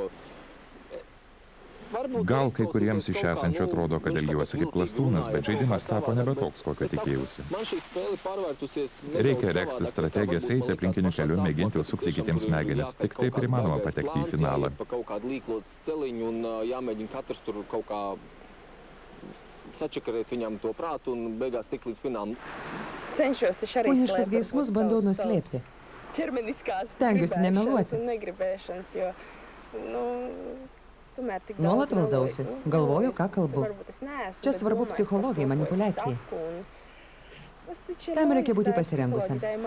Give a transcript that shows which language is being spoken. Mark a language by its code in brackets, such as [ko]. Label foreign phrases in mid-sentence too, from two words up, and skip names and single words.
[lt] Gal kai kuriems iš esančių atrodo, kad elgiuosi kaip klastūnas, bet žaidimas tapo nebe toks, kokio tikėjausi. Reikia regzti strategijas, eiti aplinkiniu keliu, mėginti užsukti kitiems smegenis. Tik taip ir įmanoma patekti į finalą. [lv] Sačakarēt viņam to prātu un beigās tik līdz finālam. [lt] Kūniškus geismus bandau nuslėpti. Stengiuosi nemeluoti. Nuolat valdausi, galvoju, ką kalbu. Čia svarbu psichologija, manipuliacija. Tam reikia būti pasirengusiams.